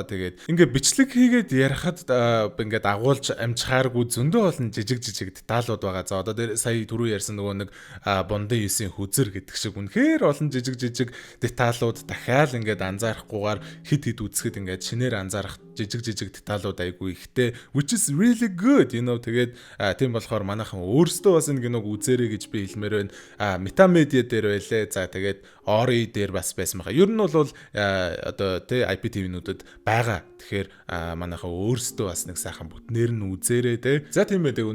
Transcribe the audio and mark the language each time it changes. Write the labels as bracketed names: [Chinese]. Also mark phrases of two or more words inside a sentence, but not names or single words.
[Mongolian] Тэгээд ингээ бичлэг хийгээд ярихад ингээд агуулж амжихааргүй зөндөө олон жижиг деталууд байгаа. За одоо дээр сая түрүү ярьсан нөгөө нэг Бондын 9-ийн хүзэр гэдэг шиг үнэхээр олон жижиг деталууд дахиад ингээд анзаарахгүйгээр хит үзэхэд ингээд шинээр анзаарах жижиг деталууд айгүй ихтэй [English] which is really good you know. [Mongolian] Тэгээд тийм болохоор манайхан өөрсдөө бас энэ киног үзээрэй гэж би хэлмээр байна. Метамедиа дээр байлээ. За тэгээд Ori дээр бас байсан байгаа. Ер нь бол одоо тэ IPTV-нүүдэд байгаа. Тэгэхээр манайхан өөрсдөө бас нэг сайхан бүтнээр нь үзээрэй тэ. За тийм ээ.